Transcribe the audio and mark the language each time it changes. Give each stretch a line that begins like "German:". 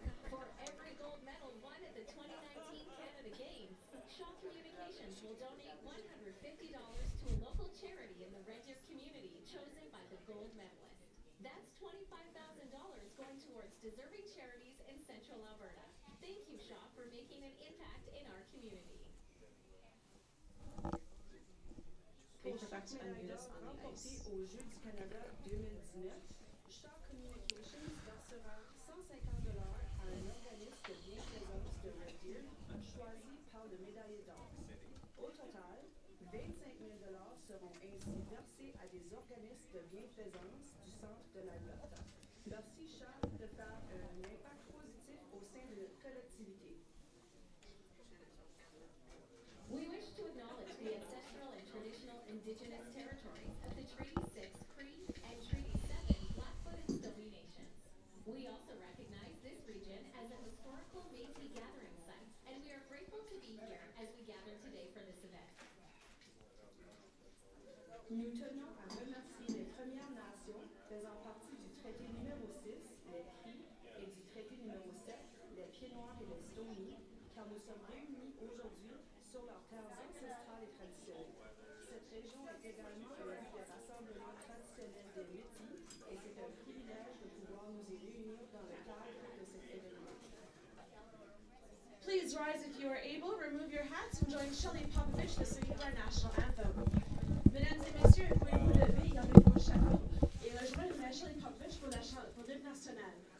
English: For every gold medal won at the 2019 Canada Games, Shaw Communications will donate $150 to a local charity in the Red Deer community chosen by the gold medalist. That's $25,000 going towards deserving charities in Central Alberta. Thank you, Shaw, for making an impact in our community. They forgot to unmute us on the ice.
French: Aux Jeux du Canada 2019, Shaw Communications versera $150 à un organisme de bienfaisance de Red Deer choisi par le médaillé d'or. Au total, $25 000 seront ainsi versés à des organismes de bienfaisance du centre de l'Alberta. Merci Shaw de faire un impact positif au sein de notre collectivité.
English: We wish to acknowledge the ancestral and traditional Indigenous territories of the Treaty 6 Cree and Treaty 7 Blackfoot and Stoney Nations. We also recognize this region as a historical Métis gathering site, and we are grateful to be here as we gather today for this event.
French: Nous tenons à remercier les Premières Nations faisant partie du traité numéro 6, les Cris, et du traité numéro 7, les Pieds-Noirs et les Stoney, car nous sommes réunis aujourd'hui sur leurs terres ancestrales et traditionnelles. Cette région est également un lieu de rassemblement traditionnel des Métis, et c'est un privilège de pouvoir nous y réunir dans le cadre de cet événement.
English: Please rise if you are able, remove your hats, and join Shelley Popovich to sing our national anthem.
French: Mesdames et messieurs, pouvez vous lever, gardez vos chapeaux et rejoindre Shelley Popovich pour l'hymne national.